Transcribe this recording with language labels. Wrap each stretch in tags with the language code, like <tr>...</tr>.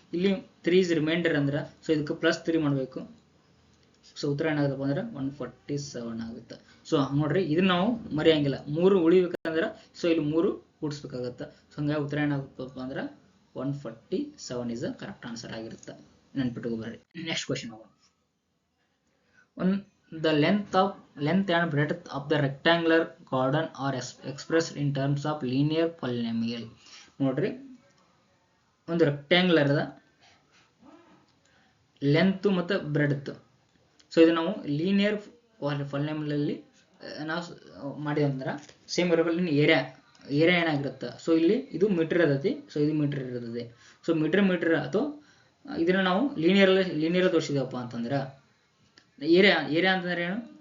<kn>ಇಲ್ಲಿ 3</kn> <en>is reminder</en> <kn>ಅಂದ್ರೆ so ಇದಕ್ಕೆ +3 ಮಾಡಬೇಕು. ಸೊ ಉತ್ತರ ಏನಾಗುತ್ತಪ್ಪ ಅಂದ್ರೆ 147 ಆಗುತ್ತೆ. ಸೊ ನೋಡ್ರಿ ಇದನ್ನ ನಾವು ಮರೆಯಂಗಿಲ್ಲ. 3 ಉಳಿಬೇಕಂದ್ರೆ ಸೊ ಇಲ್ಲಿ 3 ಕೂಡಿಸ್ಬೇಕಾಗತ್ತೆ. ಸೊ ಹಂಗಾಗಿ ಉತ್ತರ ಏನಾಗುತ್ತಪ್ಪ ಅಂದ್ರೆ 147</kn> <en>is correct answer</en> <kn>ಆಗಿರುತ್ತೆ. ನೆನ್ಪಿಟ್ಕೋಬೇಡಿ.</kn> <en>next question</en> <kn>ಹೋಗೋಣ.</kn> <en>The length and breadth of the rectangular garden are expressed in terms of linear polynomial.</en> <kn>ನೋಡ್ರಿ ಒಂದು ರೆಕ್ಟ್ಯಾಂಗ್ಯುಲರ್ ದ ಲೆಂತ್ ಮತ್ತು ಬ್ರೆಡ್ತ್. ಸೊ ಇದು ನಾವು ಲೀನಿಯರ್ ಪಾಲಿನಾಮಿಯಲ್ ಅಲ್ಲಿ ನಾವು ಮಾಡಿದಂದ್ರೆ ಸೇಮ್ ಇರಬಲ್ಲ ಏರಿಯಾ ಏನಾಗಿರುತ್ತೆ. ಸೊ ಇಲ್ಲಿ ಇದು ಮೀಟರ್ ಇರ್ತೈತಿ. ಸೊ ಇದು ಮೀಟರ್ ಇರ್ತದೆ. ಸೊ ಮೀಟರ್ ಅಥವಾ ಇದನ್ನ ನಾವು ಲೀನಿಯರ್ ತೋರಿಸಿದೆವಪ್ಪ ಅಂತಂದ್ರೆ ಏರಿಯಾ ಅಂತಂದ್ರೆ ಏನು?</kn>